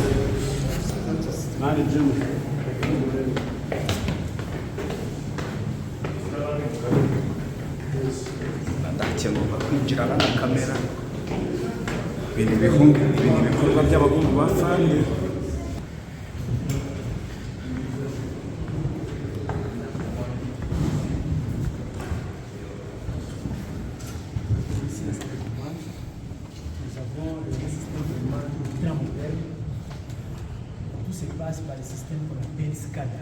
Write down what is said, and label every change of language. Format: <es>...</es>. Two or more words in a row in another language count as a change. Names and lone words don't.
<rw>Ndakengurwa kwinjirana na kamera, ibintu bikorwa by'abahungu ba fani.</rw> <fr>Tout se passe par le système qu'on appelle SCADA.</fr>